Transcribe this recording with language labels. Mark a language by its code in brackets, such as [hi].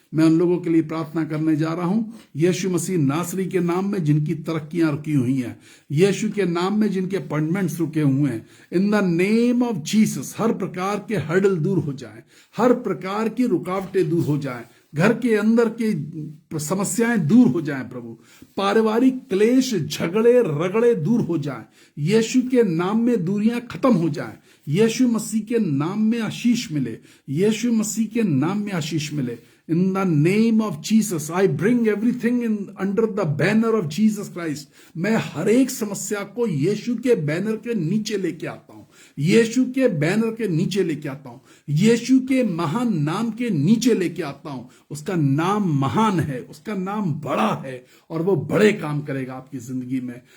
[hi] मैं उन लोगों के लिए प्रार्थना करने जा रहा हूं, यीशु मसीह नासरी के नाम में जिनकी तरक्कियां रुकी हुई हैं, यीशु के नाम में जिनके अपॉइंटमेंट्स रुके हुए हैं, [en] in the name of Jesus [hi] हर प्रकार के हर्डल दूर हो जाएं, हर प्रकार की रुकावटें दूर हो जाएं, घर के अंदर की समस्याएं दूर हो जाएं प्रभु, पारिवारिक क्लेश झगड़े रगड़े दूर हो जाएं, यीशु के नाम में दूरियां खत्म हो जाएं, यीशु मसीह के नाम में आशीष मिले, यीशु मसीह के नाम में आशीष मिले। [en] In the name of Jesus, I bring everything in under the banner of Jesus Christ. [hi] मैं हर एक समस्या को यीशु के बैनर के नीचे लेके आता हूं, यीशु के बैनर के नीचे लेके आता हूं, यीशु के महान नाम के नीचे लेके आता हूं। उसका नाम महान है, उसका नाम बड़ा है और वो बड़े काम करेगा आपकी जिंदगी में।